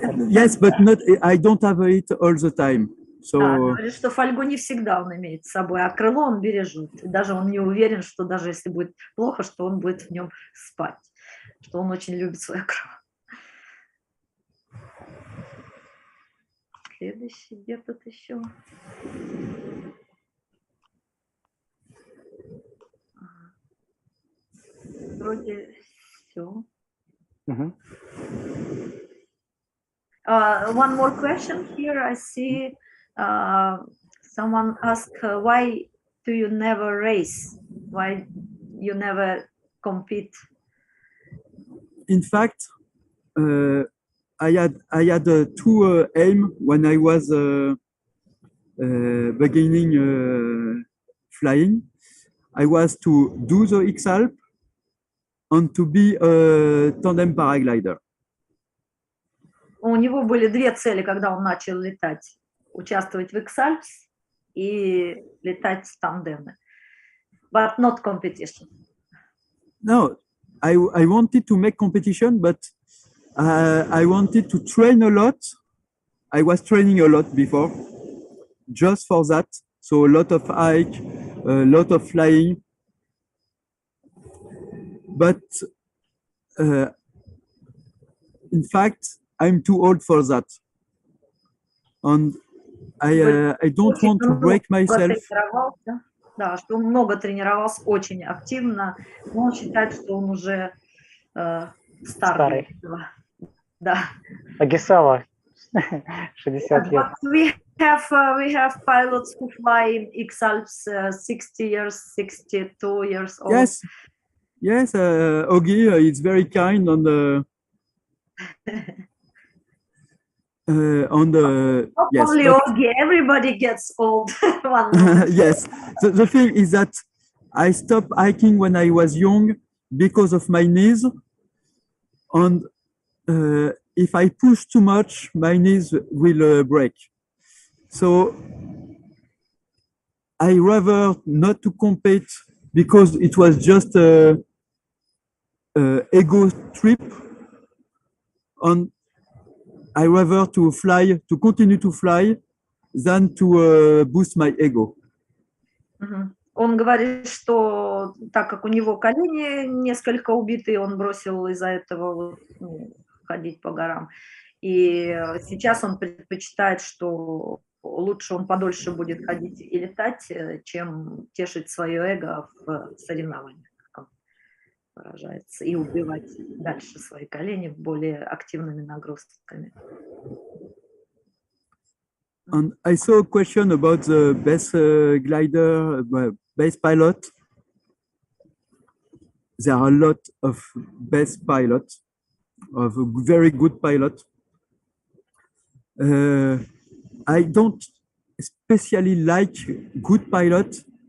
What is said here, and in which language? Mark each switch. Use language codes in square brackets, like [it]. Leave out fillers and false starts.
[en] Yes, but not, I don't have it all the time. So... [ru] говорит, что фольгу не всегда он имеет с собой, а крыло он бережет. И даже он не уверен, что даже если будет плохо, что он будет в нем спать. Что он очень любит свое крыло. Следующий, где тут еще? Вроде все. [en] One more question here. I see someone asked, why do you never race? Why you never compete? In fact, I had two aim when I was beginning flying. I was to do the X-Alp and to be a tandem paraglider. [ru] У него были две цели, когда он начал летать: участвовать в X-Alps и летать в тандемы. [en] But not competition. No, I wanted to make competition, but I wanted to train a lot. I was training a lot before, just for that. So a lot of hike, a lot of flying. But in fact, I'm too old for that. And I don't want to break myself. [ru] Да, что он много тренировался, очень активно, но он считает, что он уже старый. Да. Агисава, 60 лет. [en] We have pilots who fly in X-Alps 60 years, 62 years old. Yes, Ogi is very kind on the yes, only Ogi, everybody gets old. Yes, the thing is that I stopped hiking when I was young because of my knees, and if I push too much, my knees will break. So I rather not to compete because it was just a ego trip, and I rather to fly, to continue to fly, than to boost my ego. [ru] Он говорит, что так как у него колени несколько убитые, он бросил из-за этого ходить по горам. И сейчас он предпочитает, что лучше он подольше будет ходить и летать, чем тешить свое эго в соревнованиях, как он выражается, и убивать дальше свои колени более активными нагрузками. [en] And I saw a question about the best glider, best pilot. There are a lot of best pilots, of very good pilots. I don't especially like good pilots.